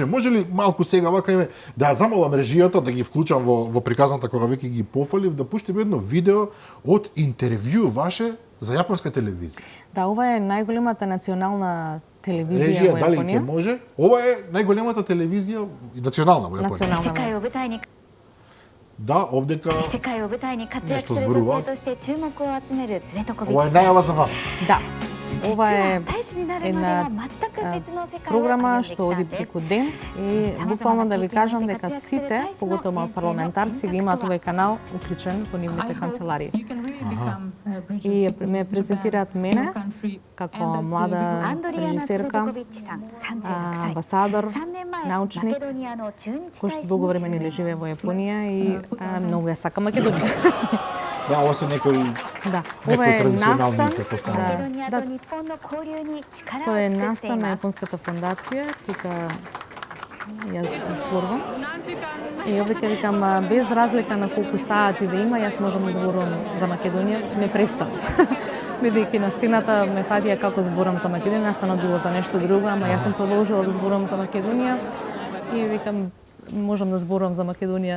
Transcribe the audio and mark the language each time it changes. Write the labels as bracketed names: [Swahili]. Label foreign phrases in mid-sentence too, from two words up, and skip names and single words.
[Macedonian] Може ли малку сега вака еве да ја замолам режијата да ги вклучам во приказната кога веќе ги пофалив да пуштиме едно видео од интервју ваше за јапонска телевизија. Да, ова е најголемата национална телевизија режија, во Јапонија. дали ќе може? Ова е најголемата телевизија национална во Јапонија. Национална. Да, овдека [Japanese] 世界を舞台に活躍する女性として注目を集めるツベトコビッチ [Macedonian] ова е најава за вас. Да. [Japanese] 実 [Macedonian] Ова [Japanese] は [Macedonian] е [Japanese] 大使になるまでは全く別の世界を [Macedonian] програма [Japanese] 歩んでき [Macedonian] што [Japanese] た [Macedonian] оди [Japanese] んです [Macedonian] преку ден и буквално да ви кажам дека сите, поготово парламентарци, ги имаат овој канал уклучен во нивните канцеларии. И ме презентираат мене како млада アンドリアナ・ツベト режисерка, [Japanese] コビッチさん36歳 [Macedonian] амбасадор, [Japanese] 3年前マ [Macedonian] научник, [Japanese] ケドニアの駐日 [Macedonian] кој [Japanese] 大 [Macedonian] што [Japanese] 使 [Macedonian] долго [Japanese] に [Macedonian] време [Japanese] 就 [Macedonian] не [Japanese] 任 [Macedonian] живее во Јапонија и многу ја сака Македонија. Да, ова се некои Да, некои ова е традиционални настан, претпоставки. マケドニア да, [Japanese] と日本の交流に力 [Macedonian] тоа [Japanese] を [Macedonian] е [Japanese] 尽くしてい [Macedonian] настан на [Japanese] ます [Macedonian] Јапонската фондација, тука јас зборувам. И овде викам, без разлика на колку сати да има, јас можам да зборувам за Македонија непрестанно. Бидејќи на сцената ме фатија како зборам за Македонија, настанот било за нешто друго, ама јас сум продолжила да зборувам за Македонија и викам, можам да зборувам за Македонија.